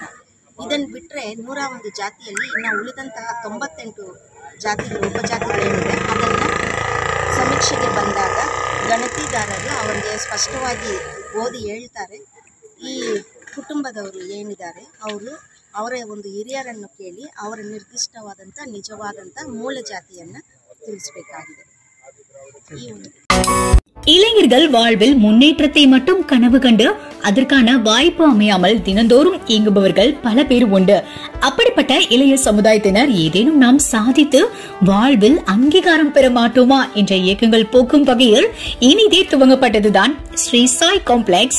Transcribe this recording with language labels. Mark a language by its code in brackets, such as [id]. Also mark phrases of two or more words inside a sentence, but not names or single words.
[kn] ಇದನ್ನು ಬಿಟ್ಟರೆ 101 ಜಾತಿಯಲ್ಲಿ ಇನ್ನು ಉಳಿದಂತಹ 98 ಜಾತಿಗಳು ಉಪಜಾತಿಗಳೇನಿದೆ ಅದನ್ನು ಸಮೀಕ್ಷೆಗೆ ಬಂದಾಗ ಗಣತಿದಾರರು ಅವರಿಗೆ ಸ್ಪಷ್ಟವಾಗಿ ಓದಿ ಹೇಳ್ತಾರೆ. ಈ ಕುಟುಂಬದವರು ಏನಿದ್ದಾರೆ ಅವರ ಒಂದು ಹಿರಿಯರನ್ನು ಕೇಳಿ ಅವರ ನಿರ್ದಿಷ್ಟವಾದಂಥ ನಿಜವಾದಂಥ ಮೂಲ ಜಾತಿಯನ್ನು ತಿಳಿಸಬೇಕಾಗಿದೆ. [ta] இளைஞர்கள் வாழ்வில் முன்னேற்றத்தை மட்டும் கனவு கண்டு அதற்கான வாய்ப்பு அமையாமல் தினந்தோறும் இயங்குபவர்கள் பல பேர் உண்டு. அப்படிப்பட்ட இளைய சமுதாயத்தினர் ஏதேனும் நாம் சாதித்து வாழ்வில் அங்கீகாரம் பெற மாட்டோமா என்ற இயக்கங்கள் போக்கும் வகையில் இனிதே துவங்கப்பட்டதுதான் ஸ்ரீ சாய் காம்ப்ளெக்ஸ்.